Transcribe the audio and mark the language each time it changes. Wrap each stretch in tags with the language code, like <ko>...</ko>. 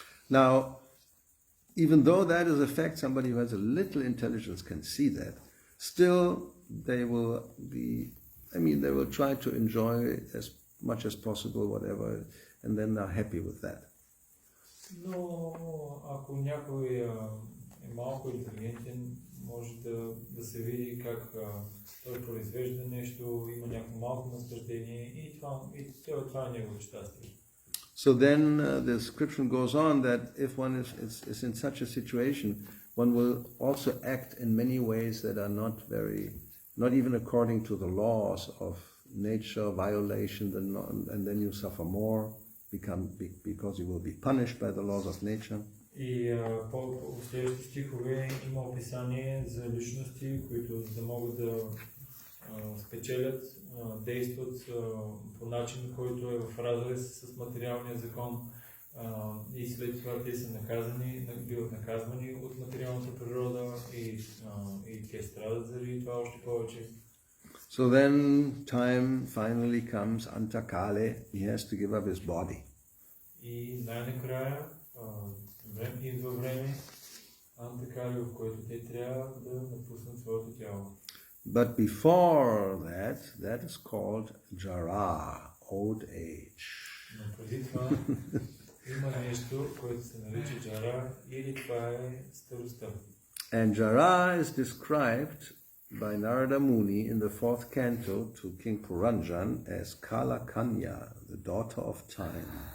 <en>Now, even though that is a fact, somebody who has a little intelligence can see that. Still, they will they will try to enjoy as much as possible, whatever, and then they're happy with that.</en> <bg>Но ако някой е малко интелигентен, може да се види как той произвежда нещо, има някакво малко наслаждение и това е неговото щастие.</bg> <en>So then the description goes on that if one is in such a situation, one will also act in many ways that are not even according to the laws of nature, violation, and then you suffer more because you will be punished by the laws of nature.</en> <bg>И по следващите стихове има описание за личности, които за да могат да спечелят, действат по начин, който е в разрез с материалния закон и след това те са биват наказвани от материалната природа и те страдат заради това още повече.</bg> <en>So then time finally comes, Antakale, he has to give up his body.</en> <bg>И най-накрая идва време, Антакале, в който те трябва да напуснат своето тяло.</bg> <en>But before that is called Jara, old age.</en> <bg>Но преди това има нещо, което се нарича Джара, или това е старостта.</bg> <en>And Jara is described by Narada Muni in the fourth canto to King Puranjan as Kala Kanya, the daughter of time.</en>